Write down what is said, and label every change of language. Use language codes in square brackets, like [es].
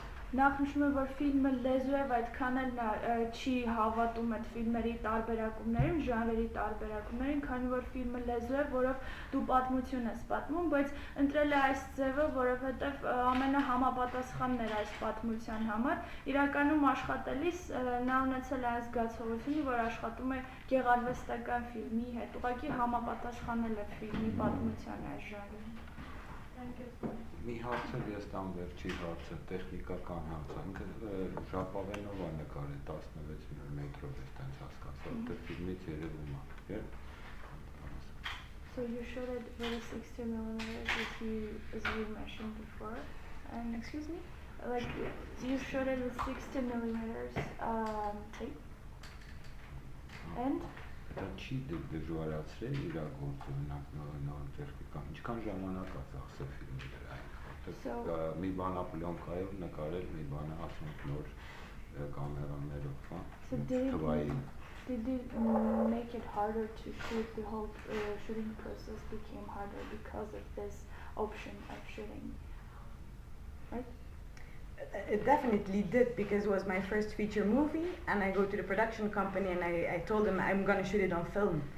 [hy] Նախ նշում եմ, որ ֆիլմը լեզու է, այդքան էլ չի հավատում այդ ֆիլմերի տարբերակումներին, ժանրերի տարբերակումներին, քանի որ ֆիլմը լեզու է, որով դու պատմություն ես պատմում, բայց ընտրել է այս ձևը, որովհետև ամենահամապատասխանն էր այս պատմության համար։ Իրականում աշխատելիս նա ունեցել է այս զգացողությունը, որ աշխատում է գեղարվեստական ֆիլմի հետ, ուղղակի համապատասխանել է ֆիլմի պատմությանը այս ժանրին։ Մի հարցը ես տամ վերջի հարցը, տեխնիկական հարցը, ինքը ժապավենով է նկարել 16 մետրով ես տենց հասկացա, որտեղ ֆիլմից երևում է, [en] So you showed it with a 60mm as you mentioned before, and excuse me? Like you showed it with 60mm tape, and? [hy] Դա չի դժվարացրել իրագործում նոր տեխնիկան, ինչքան ժամանակ է ծախսել ֆիլմի այն, մի բանա պլյոնկայով նկարել, մի բանա ասենք նոր կամերաներով, թվային։ [en] Did it make it harder to shoot? The whole shooting process became harder because of this option of shooting, right? It definitely did, because it was my first feature movie, and I go to the production company and I told them I'm going to shoot it on film.